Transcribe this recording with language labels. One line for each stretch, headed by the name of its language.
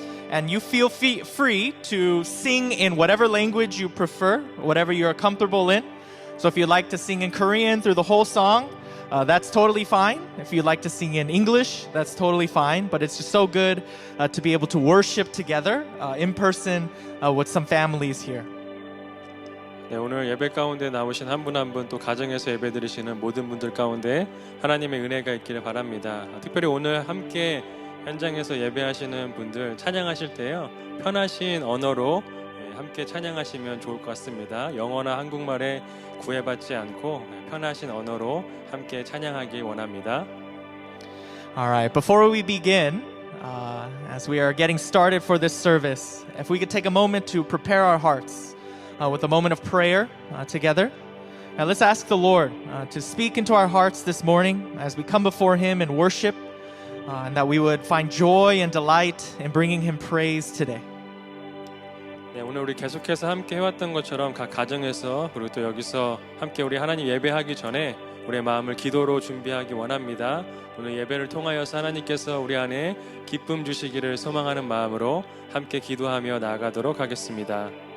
English: And you feel free to sing in whatever language you prefer, whatever you're comfortable in. So if you'd like to sing in Korean through the whole song, that's totally fine. If you'd like to sing in English, that's totally fine. But it's just so good to be able to worship together in person with some families here.
Korean: 네, 오늘 예배 가운데 나오신 한 분 한 분 또 가정에서 예배 드리시는 모든 분들 가운데 하나님의 은혜가 있기를 바랍니다. 특별히 오늘 함께 현장에서 예배하시는 분들 찬양하실 때요 편하신 언어로 함께 찬양하시면 좋을 것 같습니다. 영어나 한국말에 구애받지 않고 편하신 언어로 함께 찬양하기 원합니다.
English: All right, before we begin, as we are getting started for this service, if we could take a moment to prepare our hearts with a moment of prayer together. Now let's ask the Lord to speak into our hearts this morning as we come before Him in worship, and that we would find joy and delight in bringing Him praise today.
Korean: 네, 오늘 우리 계속해서 함께 해왔던 것처럼 각 가정에서 그리고 또 여기서 함께 우리 하나님 예배하기 전에 우리의 마음을 기도로 준비하기 원합니다. 오늘 예배를 통하여서 하나님께서 우리 안에 기쁨 주시기를 소망하는 마음으로 함께 기도하며 나아가도록 하겠습니다.